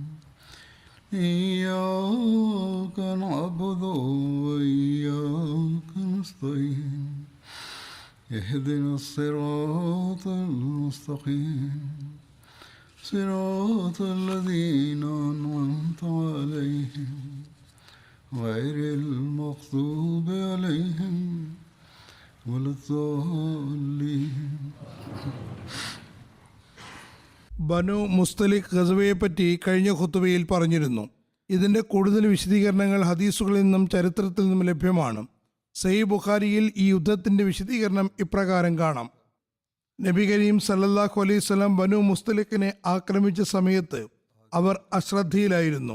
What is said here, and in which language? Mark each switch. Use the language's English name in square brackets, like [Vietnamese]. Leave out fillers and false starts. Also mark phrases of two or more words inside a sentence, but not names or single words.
[Arabic] إياك نعبد وإياك نستعين اهدنا الصراط المستقيم صراط الذين أنعمت عليهم غير المغضوب عليهم ولا الضالين. [Malayalam] ബനു മുസ്തലിഖ് ഗസവയെപ്പറ്റി കഴിഞ്ഞ ഖുതുബയിൽ പറഞ്ഞിരുന്നു. ഇതിൻ്റെ കൂടുതൽ വിശദീകരണങ്ങൾ ഹദീസുകളിൽ നിന്നും ചരിത്രത്തിൽ നിന്നും ലഭ്യമാണ്. സഹീഹ് ബുഖാരിയിൽ ഈ യുദ്ധത്തിൻ്റെ വിശദീകരണം ഇപ്രകാരം കാണാം. നബി കരീം [Arabic] صلى الله عليه وسلم [Malayalam] ബനു മുസ്തലിഖിനെ ആക്രമിച്ച സമയത്ത് അവർ അശ്രദ്ധയിലായിരുന്നു.